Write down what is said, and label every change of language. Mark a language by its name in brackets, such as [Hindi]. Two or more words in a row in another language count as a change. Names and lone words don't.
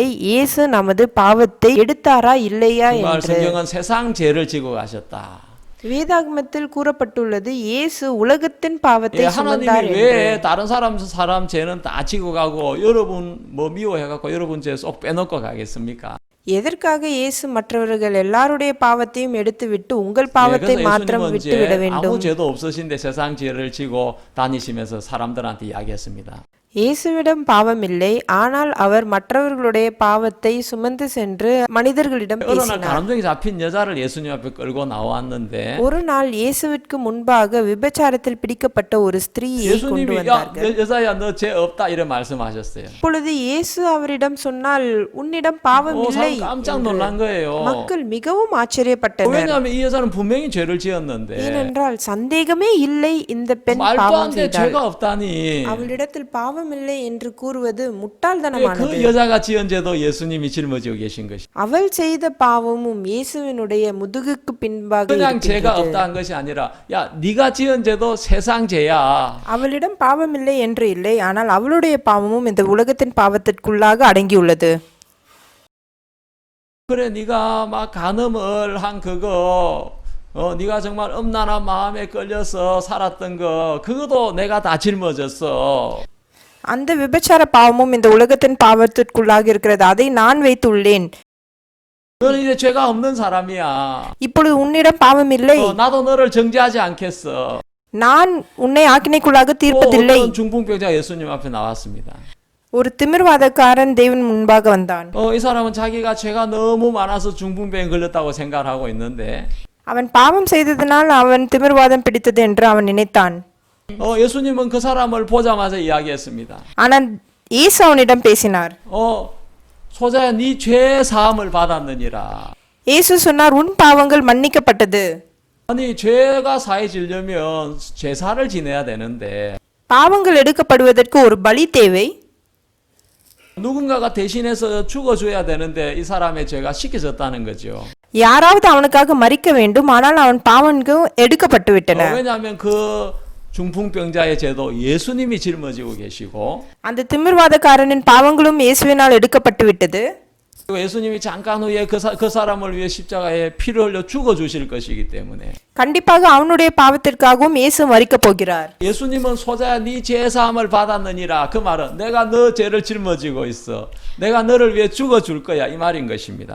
[Tamil] இயேசு நமது பாவத்தை எடுத்தாரா இல்லையா [Korean] 정말 [Tamil] என்று. [Korean] 성경은 세상 죄를 지고 가셨다. [Tamil] வேதாகமத்தில் கூறப்பட்டுள்ளது இயேசு உலகத்தின் பாவத்தை [Korean] 예, [Tamil] சுமந்தார் [Korean] 하나님이 [Tamil] என்று. [Korean] 왜 다른 사람 죄는 다 지고 가고 여러분 뭐 미워해갖고 여러분 죄 쏙 빼놓고 가겠습니까? [Tamil] எதற்காக இயேசு மற்றவர்கள் எல்லாருடைய பாவத்தையும் எடுத்துவிட்டு உங்கள் பாவத்தை [Korean] 그래서 [Tamil] மாத்திரம் [Korean] 예수님은 [Tamil] விட்டுவிட [Korean] 이제 [Tamil] வேண்டும்? [Korean] 아무 죄도 없으신데 세상 죄를 지고 다니시면서 사람들한테 이야기했습니다. [Tamil] இயேசுவிடம் பாவம் இல்லை, ஆனால் அவர் மற்றவர்களுடைய பாவத்தை சுமந்து சென்று மனிதர்களிடம் [Korean] 어느 날 [Tamil] பேசினார். [Korean] 가람정이 잡힌 여자를 예수님 앞에 끌고 나왔는데 [Tamil] ஒரு நாள் இயேசுவிற்கு முன்பாக விபச்சாரத்தில் பிடிக்கப்பட்ட ஒரு ஸ்திரீயை கொண்டு [Korean] 예수님이 야 [Tamil] வந்தார்கள். [Korean] 여자야 너 죄 없다 이런 말씀하셨어요. [Tamil] அப்பொழுது இயேசு அவரிடம் சொன்னால் உன்னிடம் பாவம் இல்லை [Korean] 사람 깜짝 놀란 거예요. [Tamil] மக்கள் மிகவும் ஆச்சரியப்பட்டனர். [Korean] 왜냐하면 이 여자는 분명히 죄를 지었는데 [Tamil] ஏனென்றால் சந்தேகமே இல்லை இந்த பெண் [Korean] 말도 [Tamil] பாவம் [Korean] 안 돼 [Tamil] செய்தாள். [Korean] 죄가 없다니. [Tamil] அவளிடத்தில் பாவம் இல்லை என்று கூறுவது [Korean] 왜 [Tamil] முட்டாள்தனமானது. [Korean] 그 여자가 지은 죄도 예수님이 짊어지고 계신 것이. [Tamil] அவள் செய்த பாவமும் இயேசுவினுடைய முதுகுக்கு பின்பாக [Korean] 그냥 죄가 [Tamil] இருக்கின்றது. [Korean] 없다는 것이 아니라 야 네가 지은 죄도 세상 죄야. [Tamil] அவளிடம் பாவம் இல்லை என்று இல்லை, ஆனால் அவளுடைய பாவமும் இந்த உலகத்தின் பாவத்திற்குள்ளாக அடங்கியுள்ளது. [Korean] 그래 네가 막 간음을 한 그거 네가 정말 음란한 마음에 끌려서 살았던 거 그것도 내가 다 짊어졌어. [Tamil] அந்த விபச்சார பாவமும் இந்த உலகத்தின் பாவத்திற்குள்ளாக இருக்கிறது, அதை நான் வைத்துள்ளேன். [Korean] 너는 이제 죄가 없는 사람이야. [Tamil] இப்பொழுது உன்னிடம் பாவம் இல்லை, [Korean] 나도 너를 정죄하지 않겠어. [Tamil] நான் உன்னை ஆக்கினைக்குள்ளாக தீர்ப்பதில்லை. [Korean] 어떤 중풍병자 예수님 앞에 나왔습니다. [Tamil] ஒரு திமிர்வாதக்காரன் தேவன் முன்பாக வந்தான். [Korean] 이 사람은 자기가 죄가 너무 많아서 중풍병에 걸렸다고 생각을 하고 있는데 [Tamil] அவன் பாவம் செய்ததனால் அவன் திமிர்வாதம் பிடித்தது என்று அவன் நினைத்தான். [Korean] 예수님은 그 사람을 보자마자 이야기했습니다. [Tamil] ஆனால் இயேசு அவனிடம் பேசினார். [Korean] 소자야 네 죄 사함을 받았느니라. [Tamil] இயேசு சொன்னார், உன் பாவங்கள் மன்னிக்கப்பட்டது. [Korean] 아니 죄가 사해지려면 제사를 지내야 되는데 [Tamil] பாவங்கள் எடுக்கப்படுவதற்கு ஒரு பலி தேவை. [Korean] 누군가가 대신해서 죽어줘야 되는데 이 사람의 죄가 씻겨졌다는 거죠. [Tamil] யாராவது அவனுக்காக மரிக்க வேண்டும், ஆனால் அவன் பாவங்கள் எடுக்கப்பட்டு விட்டன. [Korean] 왜냐하면 그 중풍병자의 죄도 예수님이 짊어지고 계시고 [Tamil] அந்த திமிர்வாதக்காரனின் பாவங்களும் இயேசுவினால் எடுக்கப்பட்டு விட்டது. [Korean] 그리고 예수님이 잠깐 후에 그 사람을 위해 십자가에 피를 흘려 죽어주실 것이기 때문에 [Tamil] கண்டிப்பாக அவனுடைய பாவத்திற்காகவும் இயேசு மரிக்கப் போகிறார். [Korean] 예수님은 소자야 네 죄사함을 받았느니라. 그 말은 내가 너 죄를 짊어지고 있어. 내가 너를 위해 죽어줄 거야 이 말인 것입니다.